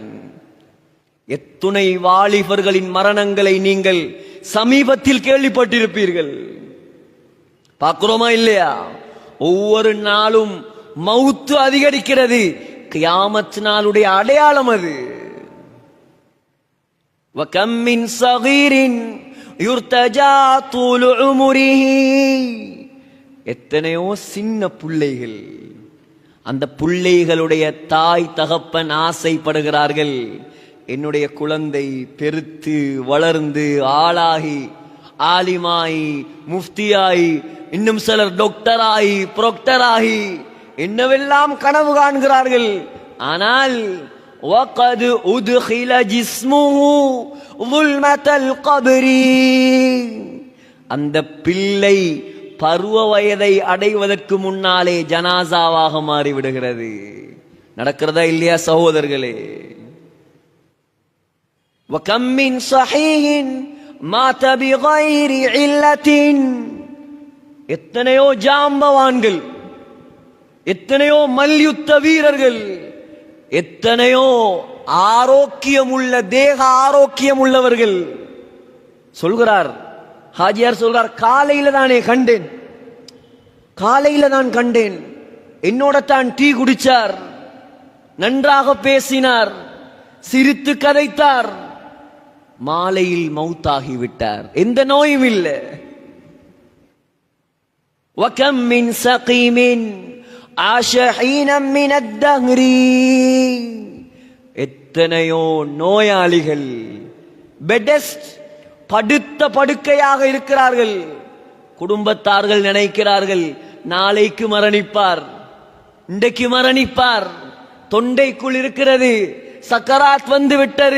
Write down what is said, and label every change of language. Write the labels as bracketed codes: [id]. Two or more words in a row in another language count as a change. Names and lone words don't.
[ta] எத்துணை வாலிபர்களின் மரணங்களை நீங்கள் சமீபத்தில் கேள்விப்பட்டிருப்பீர்கள். பார்க்கிறோமா இல்லையா? ஒவ்வொரு நாளும் மௌத்து அதிகரிக்கிறது. கியாமத் நாளுடைய அடையாளம் அது. [ar] وَكَمْ مِنْ صَغِيرٍ يُرْتَجَى طُولُ عُمُرِهِ. [ta] எத்தனையோ சின்ன பிள்ளைகள், அந்த பிள்ளைகளுடைய தாய் தகப்பன் ஆசைப்படுகிறார்கள், என்னுடைய குழந்தை பெருத்து வளர்ந்து ஆளாகி ஆலிமாயி முஃப்தியாயி, இன்னும் சிலர் டாக்டராகி புரோக்டராகி என்னவெல்லாம் கனவு காண்கிறார்கள். [ar] ஆனால் وَقَدْ أُدْخِلَ جِسْمُهُ ظُلْمَةَ الْقَبْرِ. [ta] அந்த பிள்ளை பருவ வயதை அடைவதற்கு முன்னாலே ஜனாசாவாக மாறிவிடுகிறது. நடக்கிறதா இல்லையா சகோதரர்களே? [ar] وَكَمْ مِنْ صَحِيحٍ مَاتَ بِغَيْرِ عِلَّةٍ. [ta] எத்தனையோ ஜாம்பவான்கள், எத்தனையோ மல்யுத்த வீரர்கள், எத்தனையோ ஆரோக்கியமுள்ள தேக ஆரோக்கியம் உள்ளவர்கள். சொல்கிறார் ஹாஜியார், சொல்றார், காலையில தான் கண்டேன், என்னோட தான் டீ குடிச்சார், நன்றாக பேசினார், சிரித்து கதைத்தார், மாலையில் மௌத்தாகிவிட்டார், எந்த நோயும் இல்லை. [ar] وَكَمْ مِنْ سَقِيمٍ عَاشَ حِينًا مِنَ الدَّهْرِ. [ta] எத்தனையோ நோயாளிகள் பெடெஸ்ட், படுத்த படுக்கையாக இருக்கிறார்கள். குடும்பத்தார்கள் நினைக்கிறார்கள் நாளைக்கு மரணிப்பார், இன்றைக்கு மரணிப்பார், தொண்டைக்குள் இருக்கிறது, சக்கராத் வந்து விட்டது.